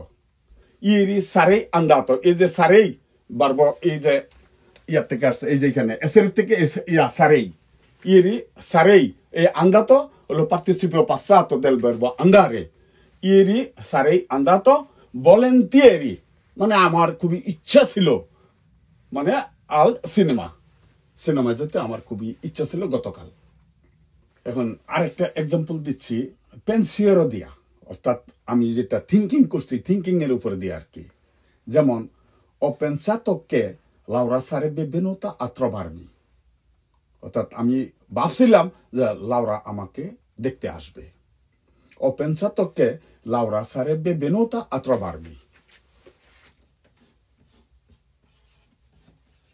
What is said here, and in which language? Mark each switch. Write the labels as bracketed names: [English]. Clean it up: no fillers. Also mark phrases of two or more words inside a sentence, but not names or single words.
[Italian] Ieri sarei andato, [Bangla] এই যে sarei ভার্ব এই যে ইয়ার থেকে আসছে, এই যে এখানে এসের থেকে sarei। [Italian] Ieri sarei [Bangla] এই andato হলো [Italian] participio passato del verbo andare. Ieri sarei andato volentieri [Bangla] মানে আমার খুবই ইচ্ছা ছিল, মানে [Italian] al cinema [Bangla] যেতে আমার খুবই ইচ্ছা ছিল গতকাল। এখন আরেকটা এক্সাম্পল দিচ্ছি পেন্সিয়রো দিয়া, অর্থাৎ আমি যেটা থিঙ্কিং করছি থিঙ্কিং এর উপরে দিয়ে আর কি। [Italian] যেমন ho pensato che Laura sarebbe venuta a trovarmi, [Bangla] অর্থাৎ আমি ভাবছিলাম যে লাউরা আমাকে দেখতে আসবে। [Italian] ho pensato che Laura sarebbe venuta a trovarmi।